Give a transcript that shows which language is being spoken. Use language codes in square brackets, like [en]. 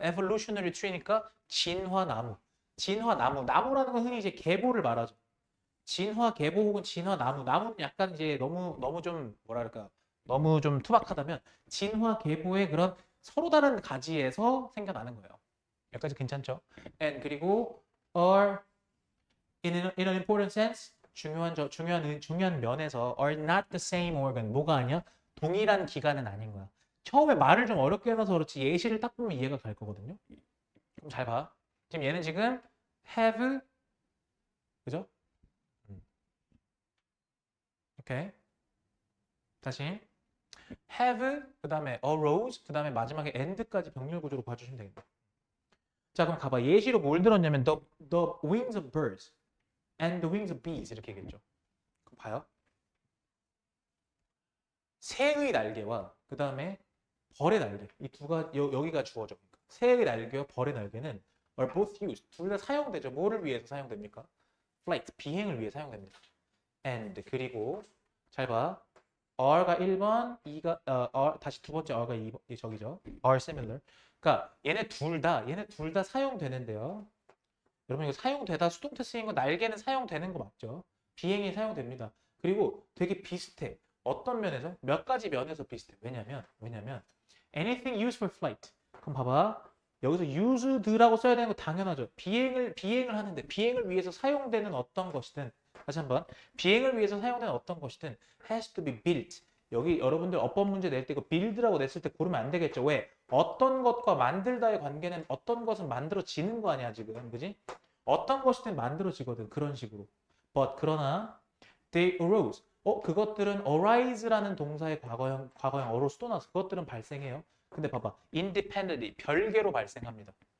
[en] Evolutionary tree [ko] 니까 진화나무. 진화나무. 나무라는 건 흔히 이제 계보를 말하죠. 진화 계보 혹은 진화 나무. 나무는 약간 이제 너무 좀 뭐랄까 너무 좀 투박하다면 진화 계보의 그런 서로 다른 가지에서 생겨나는 거예요. 여기까지 괜찮죠? [en] And [ko] 그리고 [en] are in an important sense [ko] 중요한 면에서 [en] are not the same organ. [ko] 뭐가 아니야? 동일한 기관은 아닌 거야. 처음에 말을 좀 어렵게 해놔서 그렇지 예시를 딱 보면 이해가 갈 거거든요. 그럼 잘 봐. 지금 얘는 지금 have 그죠? 오케이. 다시 have 그 다음에 arose 그 다음에 마지막에 and까지 병렬 구조로 봐주시면 되겠다. 자 그럼 가봐. 예시로 뭘 들었냐면 [en] the wings of birds and the wings of bees [ko] 이렇게 얘기했죠. 그럼 봐요. 새의 날개와 그 다음에 벌의 날개 이 두 가지 여기가 주어져. 새의 날개와 벌의 날개는 [en] are both used [ko] 둘 다 사용되죠. 뭐를 위해서 사용됩니까? flight 비행을 위해 사용됩니다. and 그리고 잘 봐. are가 1번, 다시 두 번째 are가 2번, 저기죠. [en] are similar. [ko] 그러니까 얘네 둘 다 사용되는데요. 여러분 이거 사용되다 수동태 쓰인 거 날개는 사용되는 거 맞죠? 비행이 사용됩니다. 그리고 되게 비슷해. 어떤 면에서? 몇 가지 면에서 비슷해. [en] 왜냐면 anything used for flight. [ko] 그럼 봐봐. 여기서 used라고 써야 되는 거 당연하죠. 비행을 하는데 비행을 위해서 사용되는 어떤 것이든 다시 한번 비행을 위해서 사용되는 어떤 것이든 [en] has to be built. [ko] 여기 여러분들 어법 문제 낼 때 이거 build라고 냈을 때 고르면 안 되겠죠. 왜? 어떤 것과 만들다의 관계는 어떤 것은 만들어지는 거 아니야 지금. 그지? 어떤 것이든 만들어지거든. 그런 식으로. [en] But [ko] 그러나 [en] they arose. [ko] 그것들은 arise라는 동사의 과거형 arose 또 나서 그것들은 발생해요. 근데 봐봐. independently 별개로 발생합니다.